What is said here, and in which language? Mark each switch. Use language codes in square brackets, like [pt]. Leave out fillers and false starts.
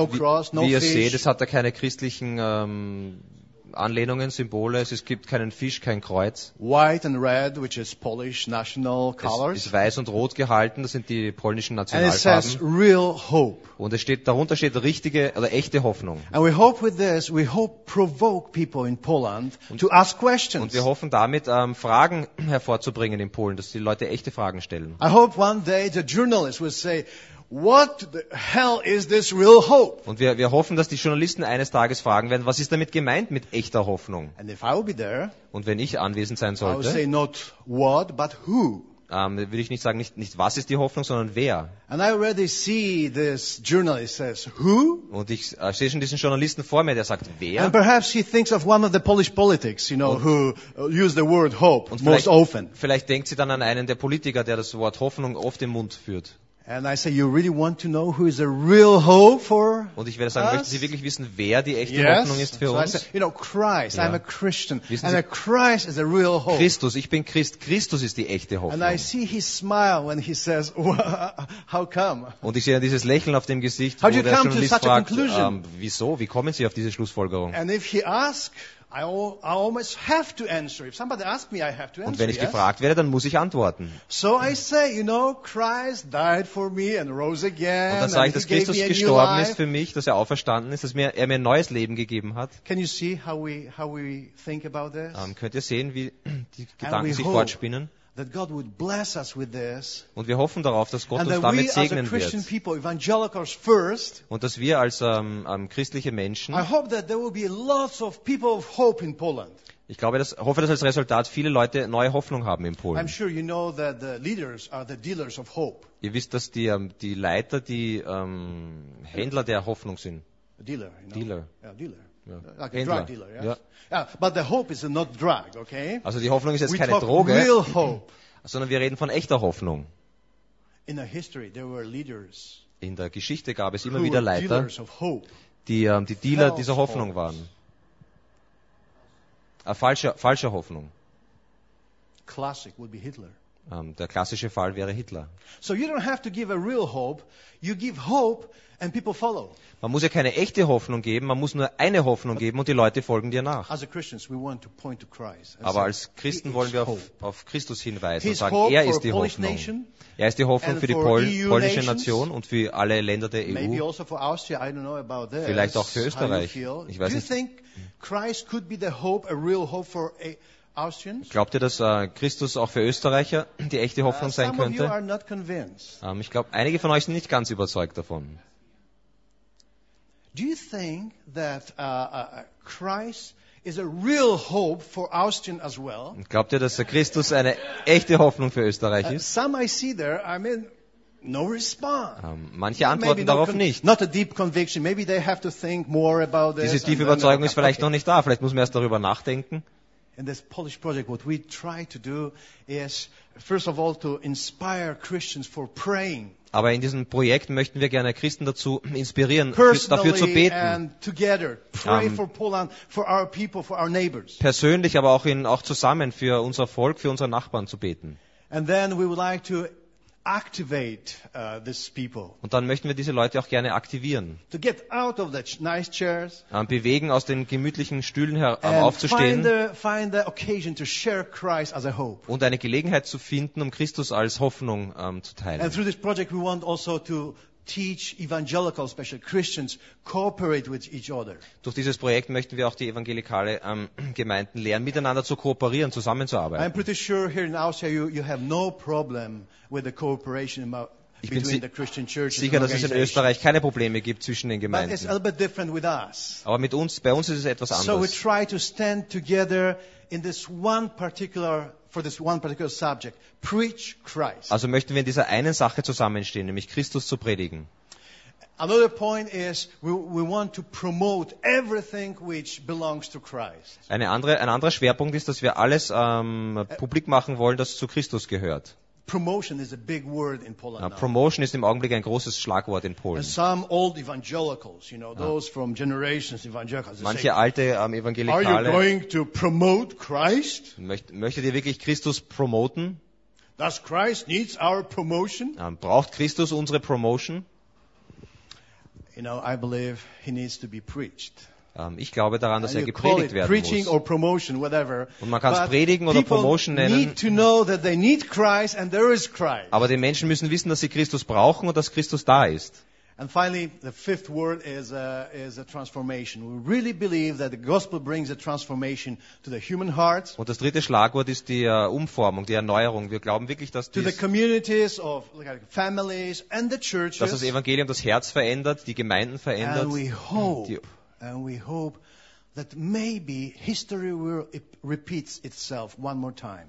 [en] No cross, no [de] wie [en] fish. [de] Wie ihr seht, es hat da keine christlichen Anlehnungen, Symbole. Es gibt keinen Fisch, kein Kreuz. [en] White and red, which is Polish national colors. [de] Es ist weiß und rot gehalten. Das sind die polnischen Nationalfarben. [en] And it says real hope. [de] Und es steht darunter steht richtige oder echte Hoffnung. [en] And we hope with this, we hope provoke people in Poland to ask questions. [de] Und wir hoffen damit Fragen hervorzubringen in Polen, dass die Leute echte Fragen stellen. [en] I hope one day the journalist will say. What the hell is this real hope? [de] Und wir hoffen, dass die Journalisten eines Tages fragen werden, was ist damit gemeint mit echter Hoffnung? [en] And if I will be there, [de] und wenn ich anwesend sein sollte, [en] I will say not what, but who. [de] Würde ich nicht sagen, nicht was ist die Hoffnung, sondern wer. [en] And I already see this journalist says, who? [de] Und ich sehe schon diesen Journalisten vor mir, der sagt, wer? [en] And perhaps he thinks of one of the Polish politics, you know, who use the word hope most often. [de] Vielleicht denkt sie dann an einen der Politiker, der das Wort Hoffnung oft im Mund führt. [en] And I say, you really want to know who is a real hope for us? [de] Und ich werde sagen, möchten Sie wirklich wissen, wer die echte [en] yes. [de] Hoffnung ist für [en] so [de] uns? [en] I say, you know, Christ. [de] Ja. [en] I'm a Christian, [de] wissen [en] and [de] Sie, [en] a Christ is a real hope. [de] Christus, ich bin Christ. Christus ist die echte Hoffnung. [en] And I see his smile when he says, how come? [de] Und ich sehe dieses Lächeln auf dem Gesicht, [en] how [de] wo der Journalist [en] such [de] fragt, [en] a [de] wieso? Wie kommen Sie auf diese Schlussfolgerung? [en] And if he asks, I almost have to answer. If somebody asks me, I have to answer. [de] Und wenn ich gefragt werde, dann muss ich antworten. [en] So I say, you know, Christ died for me and rose again. [de] Und dann sage ich, dass Christus gestorben ist für mich, dass er auferstanden ist, dass er mir ein neues Leben gegeben hat. [en] Can you see how we think about this? [de] Könnt ihr sehen, wie die Gedanken sich fortspinnen? [en] That God would bless us with this. [de] Und wir hoffen darauf, dass Gott uns damit segnen wird. [en] People, evangelicals first, [de] und dass wir als christliche Menschen. [en] I hope that there will be lots of people of hope in Poland. [de] Ich glaube, hoffe, dass als Resultat viele Leute neue Hoffnung haben in Polen. [en] I'm sure you know that the leaders are the dealers of hope. [de] Ihr wisst, dass die Leiter die Händler der Hoffnung sind. [en] Dealer. Yeah, dealer. Yeah. Like a drug dealer, yes? Yeah. But the hope is not drug, okay? [de] Also die Hoffnung ist jetzt [en] we [de] keine [en] talk [de] Droge, [en] real hope. [de] Sondern wir reden von echter Hoffnung. [en] In the history, there were leaders. [de] In der Geschichte gab es immer wieder Leiter, die Dealer dieser Hoffnung waren. Falsche Hoffnung. [en] Classic would be Hitler. [de] Der klassische Fall wäre Hitler. [en] So you don't have to give a real hope, you give hope and people follow. [de] Man muss ja keine echte Hoffnung geben, man muss nur eine Hoffnung geben und die Leute folgen dir nach. [en] As a Christians, we want to point to Christ. [de] Aber als Christen wollen wir auf Christus hinweisen und sagen, er ist die Hoffnung. Er ist die Hoffnung für die polnische Nation und für alle Länder der EU. [en] Maybe also for Austria, I don't know about this. [de] Vielleicht auch für Österreich. Ich weiß nicht. [en] Do you think Christ could be the hope, a real hope for a Austrians? [de] Glaubt ihr, dass Christus auch für Österreicher die echte Hoffnung sein könnte? Ich glaube, einige von euch sind nicht ganz überzeugt davon. [en] Do you think that Christ is a real hope for Austrian as well? [de] Glaubt ihr, dass Christus eine echte Hoffnung für Österreich ist? [en] Some I see there, I mean, no response. [de] Manche antworten [en] maybe [de] darauf nicht. [en] Not a deep conviction. Maybe they have to think more about this. [de] Diese tiefe Überzeugung ist vielleicht noch nicht da. Vielleicht muss man erst darüber nachdenken. [en] In this Polish project, what we try to do is, first of all, to inspire Christians for praying. [de] Aber in diesem Projekt möchten wir gerne Christen dazu inspirieren, [en] personally [de] dafür zu beten. [en] And together, pray for Poland, for our people, for our neighbors. [de] Persönlich, aber auch zusammen für unser Volk, für unsere Nachbarn zu beten. [en] And then we would like to activate these people. [de] Und dann möchten wir diese Leute auch gerne aktivieren. [en] To get out of the nice chairs. [de] Bewegen aus den gemütlichen Stühlen aufzustehen. [en] Find the occasion to share Christ as a hope. [de] Und eine Gelegenheit zu finden, Christus als Hoffnung zu teilen. [en] And through this project we want also to teach evangelical, especially Christians, cooperate with each other. [de] Durch dieses Projekt möchten wir auch die evangelikale Gemeinden lernen, miteinander zu kooperieren, zusammenzuarbeiten. [en] I'm pretty sure here in Austria you have no problem with the cooperation between the Christian churches. [de] Sicher, dass es in Österreich keine Probleme gibt zwischen den Gemeinden. [en] But it's a little bit different with us. [de] Aber mit uns, bei uns ist es etwas anders. [en] So we try to stand together in this one particular. For this one particular subject, preach Christ. [de] Also möchten wir in dieser einen Sache zusammenstehen, nämlich Christus zu predigen. [en] Another point is we want to promote everything which belongs to Christ. [de] Ein anderer Schwerpunkt ist, dass wir alles publik machen wollen, das zu Christus gehört. [en] Promotion is a big word in Poland. [de] Promotion ist im Augenblick ein großes Schlagwort in Polen. [en] And some old evangelicals, you know, those from generations evangelicals. [de] Manche alte Evangelikale. [en] Are you going to promote Christ? [de] Möchtet ihr wirklich Christus promoten? [en] Does Christ needs our promotion? [de] Braucht Christus unsere Promotion? [en] You know, I believe he needs to be preached. [de] Ich glaube daran, dass er gepredigt werden [en] preaching [de] muss. [en] Or promotion, whatever. [de] Und man kann es Predigen oder Promotion nennen. Aber die Menschen müssen wissen, dass sie Christus brauchen und dass Christus da ist. [en] And finally, the fifth word is a transformation. We really believe that the gospel brings a transformation to the human hearts. [de] Und das dritte Schlagwort ist die Umformung, die Erneuerung. Wir glauben wirklich, dass [en] the communities of families and the churches. [de] Dass das Evangelium das Herz verändert, die Gemeinden verändert. [en] And we hope that maybe history will repeat itself one more time.